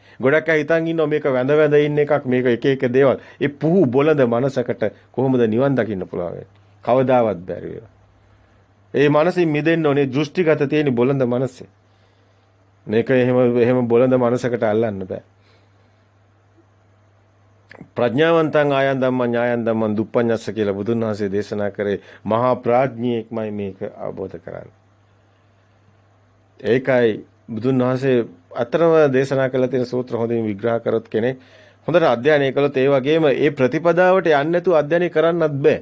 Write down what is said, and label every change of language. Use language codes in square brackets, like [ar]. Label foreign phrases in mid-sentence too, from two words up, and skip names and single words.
[si] ගොඩක් අය හිතන් ඉන්නවා මේක වැඳ වැඳ ඉන්න එකක් මේක එක එක දේවල්. ඒ පුහු බොළඳ මනසකට කොහොමද නිවන් දකින්න පුළුවන් වෙන්නේ? කවදාවත් බැරි වෙනවා. ඒ මනසින් මිදෙන්න ඕනේ දෘෂ්ටිගත තියෙන බොළඳ මනසේ. මේක එහෙම බොළඳ මනසකට අල්ලන්න බෑ. [pi] ප්‍රඥාවන්තං ආයන් ධම්මං ඥායන් ධම්මං දුප්පඤ්ඤස්ස [si] කියලා බුදුන් වහන්සේ දේශනා කරේ මහා ප්‍රඥියෙක්මයි මේක අවබෝධ කරන්නේ. ඒකයි බුදුන් වහන්සේ අතරම දේශනා කළ තියෙන සූත්‍ර හොඳින් විග්‍රහ කරොත් කෙනෙක් හොඳට අධ්‍යයනය කළොත් ඒ වගේම ඒ ප්‍රතිපදාවට යන්නේ නැතුව අධ්‍යයනය කරන්නත් බෑ.